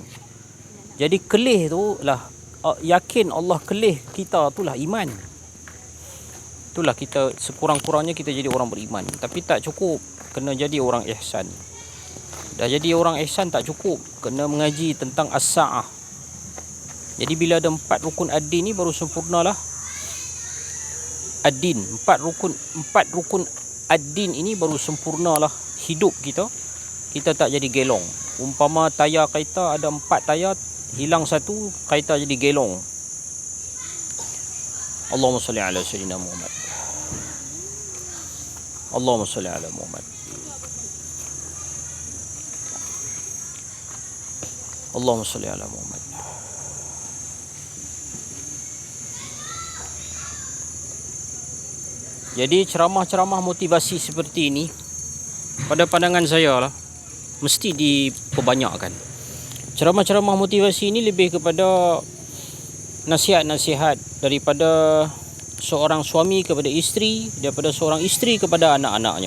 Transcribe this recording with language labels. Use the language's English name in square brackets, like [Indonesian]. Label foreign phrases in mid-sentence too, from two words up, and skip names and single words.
[Malay] Jadi kelih tu lah, yakin Allah kelih kita tu lah iman. Itulah kita, sekurang-kurangnya kita jadi orang beriman. Tapi tak cukup, kena jadi orang ihsan. Dah jadi orang ihsan tak cukup, kena mengaji tentang as-sa'ah. Jadi bila ada 4 rukun ad-din ni baru sempurnalah ad-din. 4 rukun ad-din ini baru sempurnalah hidup kita. Kita tak jadi gelong. Umpama tayar kereta ada 4 tayar, hilang satu, kereta jadi gelong. [Arabic] اللهم صل على سيدنا محمد. اللهم صل على محمد. اللهم صل على محمد. [Malay] Jadi ceramah-ceramah motivasi seperti ini pada pandangan saya lah mesti diperbanyakkan. Ceramah-ceramah motivasi ini lebih kepada nasihat-nasihat daripada seorang suami kepada isteri, daripada seorang isteri kepada anak-anaknya.